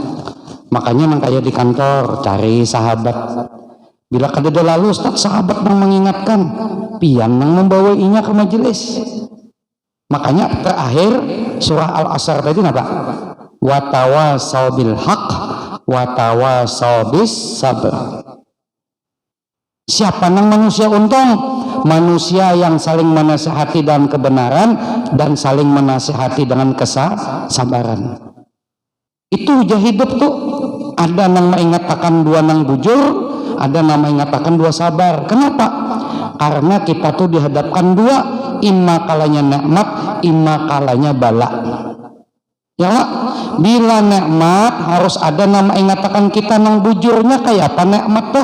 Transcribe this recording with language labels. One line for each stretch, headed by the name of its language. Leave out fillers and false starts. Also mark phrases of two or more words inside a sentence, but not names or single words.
Indonesian: Makanya nang kayak di kantor cari sahabat.
Banjar: Bila kadada lalu Ustaz sahabat nang mengingatkan, pian nang membawainya ke majelis. Makanya terakhir surah Al-Asr tadi napa?
Arabic: وتواصوا بالحق وتواصوا بالصبر.
Indonesian: Siapa nang manusia untung? Manusia yang saling menasihati dalam kebenaran dan saling menasihati dengan kesabaran. Itu ujian hidup tuh.
Banjar: Ada nang mengatakan dua nang bujur, ada nang mengatakan dua sabar. Kenapa?
Indonesian: Karena kita tuh dihadapkan dua, imma kalanya nikmat, imma kalanya bala.
Arabic: يا الله,
Banjar: bila nikmat harus ada nama ingatakan kita nang bujurnya kayak apa nikmat tuh?